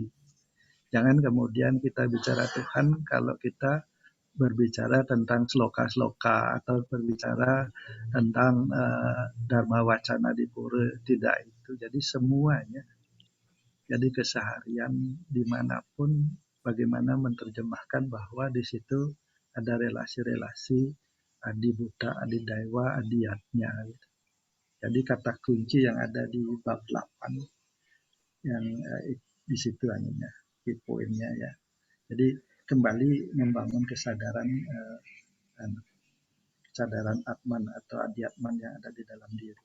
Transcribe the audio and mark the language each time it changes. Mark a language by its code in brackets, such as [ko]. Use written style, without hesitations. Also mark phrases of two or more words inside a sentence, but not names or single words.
[id] Jangan kemudian kita bicara Tuhan kalau kita berbicara tentang sloka-sloka atau berbicara tentang Dharma Wacana di Pura. Tidak itu. Jadi semuanya. Jadi keseharian dimanapun bagaimana menerjemahkan bahwa di situ ada relasi-relasi adi buta, adi daiwa, adiatnya. Jadi kata kunci yang ada di bab 8 yang di situ anunya. Poinnya ya. Jadi kembali membangun kesadaran atman atau adiatman yang ada di dalam diri.